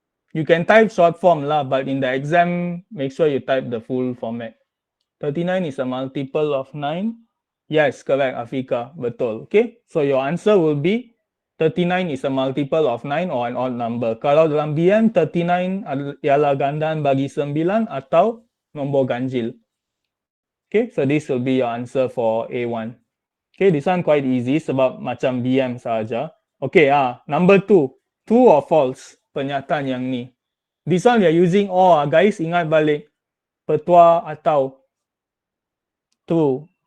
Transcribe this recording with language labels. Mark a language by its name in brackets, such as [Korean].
[English] You can type short form lah, but in the exam, make sure you type the full format. 39 is a multiple of 9. Yes, correct, Afika. [Malay] Betul. [English] Okay, so your answer will be 39 is a multiple of 9 or an odd number. [Malay] Kalau dalam BM, 39 ialah gandaan bagi 9 atau nombor ganjil. [English] Okay, so this will be your answer for A1. Okay, this one quite easy [Malay] sebab macam BM saja. [English] Okay, number 2. True or false? [Malay] Pernyataan yang ni. [English] This one we are using or, guys. [Malay] Ingat balik. Petua atau. True.